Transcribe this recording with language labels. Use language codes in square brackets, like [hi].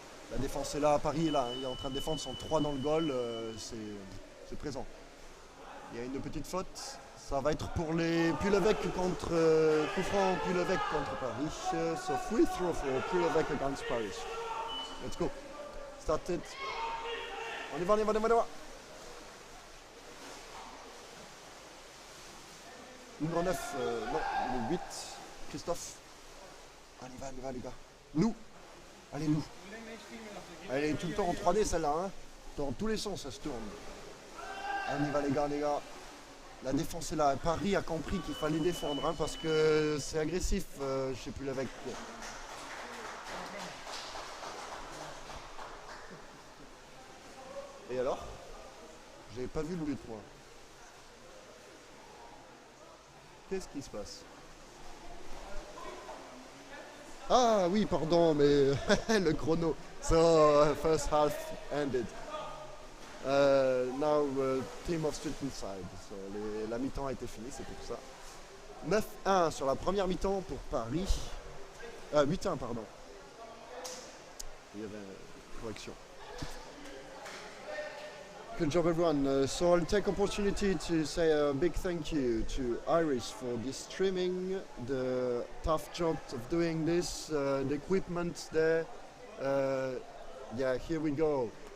[fr] La défense est là à Paris, là, il est en train de défendre son 3 dans le goal, c'est présent. Il y a une petite faute, ça va être pour les Puy L'Eveque contre coup franc Puy L'Eveque contre Paris. [en] So free throw for Puy L'Eveque against Paris. Let's go. Start it. [fr] On y va, on y va, on y va, on y va. Numéro 9, non, le 8, Christophe. On y va les gars. Nous. Allez nous. Elle est tout le temps en 3D celle-là, hein. Dans tous les sens ça se tourne. On y va les gars. La défense est là. Paris a compris qu'il fallait défendre, hein, parce que c'est agressif, je sais plus l'avec. Et alors? J'avais pas vu le but moi. Qu'est-ce qui se passe? Ah oui, pardon, mais le chrono. [en] So, first half ended. Now, team of student side. [fr] So, la mi-temps a été finie, c'est pour ça. 9-1 sur la première mi-temps pour Paris. 8-1, pardon. Il y avait une correction. [en] Good job everyone. So I'll take opportunity to say a big thank you to Iris for this streaming, the tough job of doing this, the equipment there. Yeah, here we go.